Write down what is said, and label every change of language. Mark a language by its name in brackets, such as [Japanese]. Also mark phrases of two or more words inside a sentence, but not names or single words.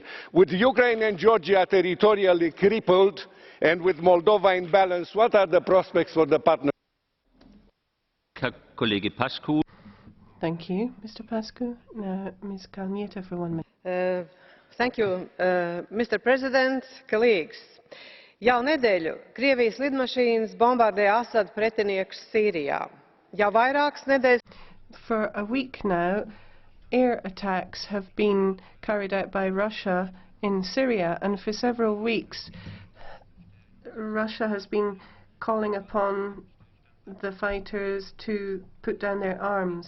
[English] With Ukraine and Georgia territorially crippled, and with Moldova in balance, what are the prospects for the partnership? Thank you, Mr. Pascu. Now, Ms. Kalniete for 1 minute. Thank you, Mr. President, colleagues. [Latvian] Jau nedēļu Krievijas lidmašīnas bombardē Asad pretiniekus Sīrijā. Jau vairākas nedēļas. [English] For a week now, air attacks have been carried out by Russia in Syria, and for several weeks, Russia has been calling upon the fighters to put down their arms.